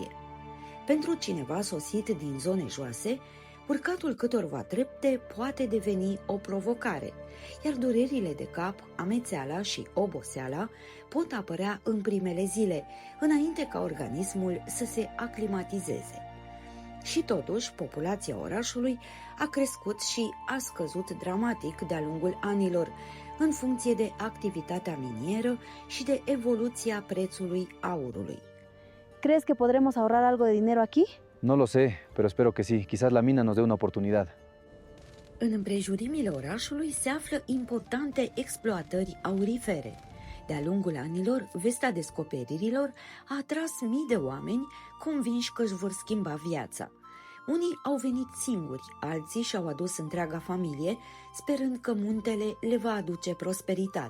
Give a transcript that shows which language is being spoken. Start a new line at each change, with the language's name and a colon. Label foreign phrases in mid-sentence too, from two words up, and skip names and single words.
Romanian: Pentru cineva sosit din zone joase, urcatul câtorva trepte poate deveni o provocare, iar durerile de cap, amețeala și oboseala pot apărea în primele zile, înainte ca organismul să se aclimatizeze. Și totuși, populația orașului a crescut și a scăzut dramatic de-a lungul anilor, în funcție de activitatea minieră și de evoluția prețului aurului.
Spanish: ¿Crees que podremos ahorrar algo de dinero aquí? No lo sé, pero espero que sí. Quizás la mina nos dé una oportunidad.
Romanian: În împrejurimile orașului se află importante exploatări aurifere. De-a lungul anilor, vestea descoperirilor a atras mii de oameni convinși că își vor schimba viața. Unii au venit singuri, alții și-au adus întreaga familie, sperând că muntele le va aduce prosperitate.